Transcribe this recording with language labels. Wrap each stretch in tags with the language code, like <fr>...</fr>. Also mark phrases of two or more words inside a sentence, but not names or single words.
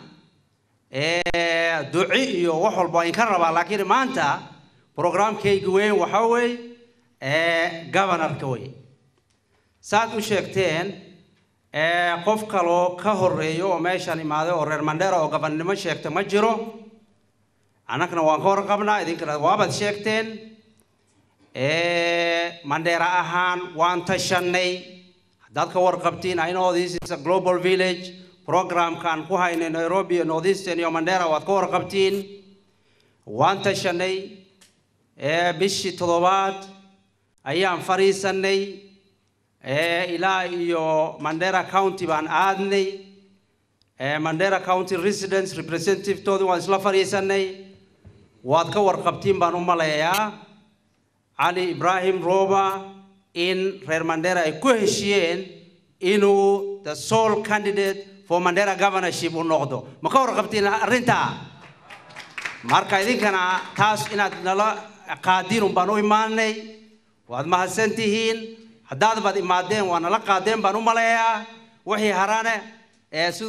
<so>duci iyo wax walba in ka rabaa laakiin maanta programkaygu weyn waxa weey governorka weey saad u sheegteen qof kaloo ka horeeyo oo meeshan imaaday oo reer Mandera oo gobanimo sheegtay ma jiro anagna waan ka warqabnaa idinkana waabad sheegteen Mandera ahaan waan tashanay dad ka warqabtiin</so> <en>I know this is a global village program</en> <so>kan ku haynay Nairobi iyo Northeastern iyo Mandera waad ka warqabtiin waan tashanay bishii 7 ayaan fariisanay ilaa iyo Mandera County baan aadnay</so> <en>Mandera County residents representative</en> <so>toodi waan isla fariisanay waad ka warqabtiin baan u maleeyaa Ali Ibrahim Roba in reer Mandera ay ku heshiyeen inuu</so> <en>the sole candidate for Mandera governorship</en> <so>u noqdo ma ka warqabtiin arrinta marka idinkana taas inaad nala qaadiin baan u imaanay waad mahadsantihiin haddaad bad imaadeen waana la qaadeen baan u maleeyaa wixii harane sidoo</so>